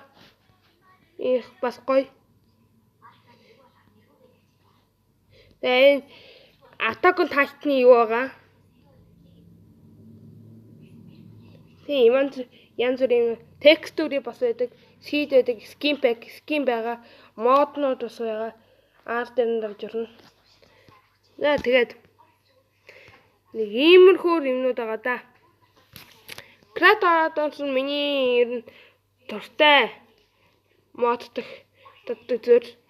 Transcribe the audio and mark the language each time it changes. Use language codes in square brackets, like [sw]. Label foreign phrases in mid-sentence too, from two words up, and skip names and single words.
[mn] Их бас гоё. Тэгээ Attack on Titan-ы юу байгаа? Тийм янз бүрийн текстурыг бас байдаг. Seed байдаг, [en] skin pack, [mn] skin байгаа, моднууд бас байгаа. Арт дээр нь давж орно. Тэгээд нэг иймэрхүү юмнууд байгаа да. Creator-аас миний ер нь дуртай моддох зүр.